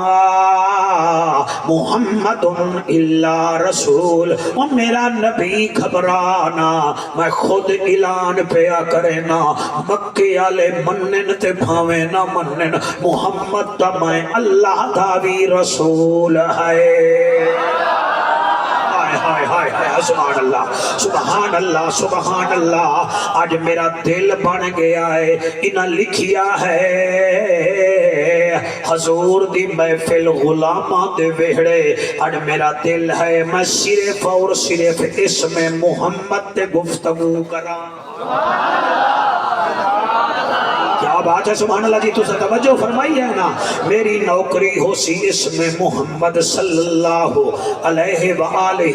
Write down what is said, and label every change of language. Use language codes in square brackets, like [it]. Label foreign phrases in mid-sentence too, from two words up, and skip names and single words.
[pa] محمد الا رسول وہ میرا نبی گھبرانا میں خود اعلان پیا کرنا مکے والے منن تے بھاویں نہ منن محمد دا میں اللہ دا بھی رسول ہے [ar] سبحان اللہ سبحان اللہ سبحان اللہ [pa] آج میرا دل بن گیا ہے انہاں لکھیا ہے حضور دی محفل غلاماں دے وہڑے آج میرا دل ہے میں صرف اور صرف اسم محمد تے گفتگو کراں کیا بات ہے [ar] سبحان اللہ [pa] جی تو سے توجہ فرمائی ہے نا میری نوکری ہو سی اسم محمد [ar] صلی اللہ علیہ وآلہ